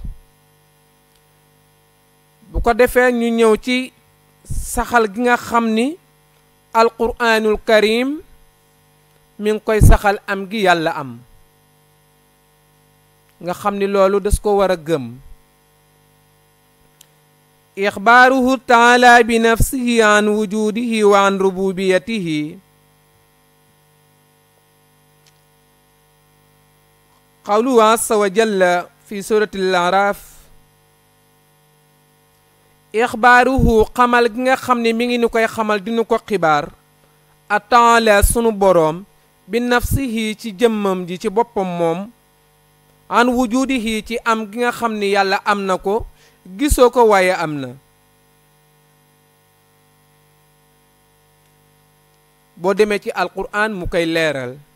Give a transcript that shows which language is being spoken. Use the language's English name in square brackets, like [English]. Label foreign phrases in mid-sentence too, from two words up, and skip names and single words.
[Wolof] bu ko defee ñu ñëw ci saxal gi nga xam ni [Arabic] القرآن الكريم [Wolof] mi ngi koy saxal am gi yàlla am, nga xam ni loolu das ko war a gëm. [Arabic] إخباره تعالى بنفسه عن وجوده وعن ربوبيته قوله عز وجل في سورة الأعراف. [Wolof] ixbaaruhu xamal gi nga xam ne mi ngi nu koy xamal dinu ko xibaar a taala sunu boroom bi nafsihi ci jëmmam ji ci boppam moom, [Arabic] عن وجوده [Wolof] ci am gi nga xam ni yàlla am na ko, gisoo ko waaye am na. boo demee ci alquraan mu koy leeral.